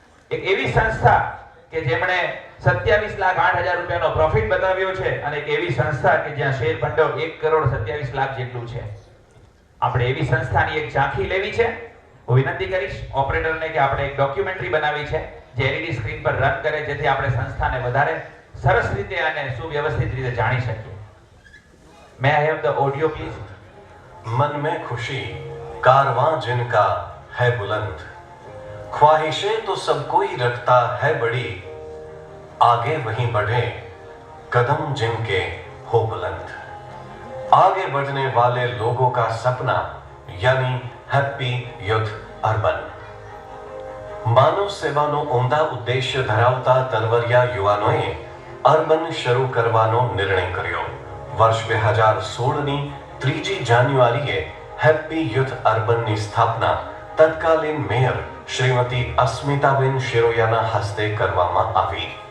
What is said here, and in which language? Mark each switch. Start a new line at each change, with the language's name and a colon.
Gujarati: એક એવી સંસ્થા કે જેમણે 27,08,000 રૂપિયાનો પ્રોફિટ બતાવ્યો છે અને એક એવી સંસ્થા કે જ્યાં શેર ભંડોળ 1,27,00,000 જેટલું છે. આપણે એવી સંસ્થાની એક ઝાંખી લેવી છે. હું વિનંતી કરીશ ઓપરેટરને કે આપણે એક ડોક્યુમેન્ટરી બનાવી છે જે LED સ્ક્રીન પર રન કરે જેથી આપણે સંસ્થાને વધારે સરસ રીતે અને સુવ્યવસ્થિત રીતે જાણી શકીએ.
English: May I have the audio please.
Hindi: मन में खुशी कारवां जिनका है बुलंद, ख्वाहिशें तो सब कोई रखता है बड़ी, आगे वहीं बढ़े कदम जिनके हो बुलंद. आगे बढ़ने वाले लोगों का सपना यानी हैप्पी युथ अर्बन.
Gujarati: मानव सेવાનો ઉમદા ઉદ્દેશ્ય ધરાવતા તલવરિયા યુવાનોએ અર્બન શરૂ કરવાનો નિર્ણય કર્યો. વર્ષ 2016ની 3 જાન્યુઆરીએ હેપી યુથ અર્બનની સ્થાપના તત્કાલીન મેયર શ્રીમતી અસ્મિતાબેન શિરોયાના હસ્તે કરવામાં આવી.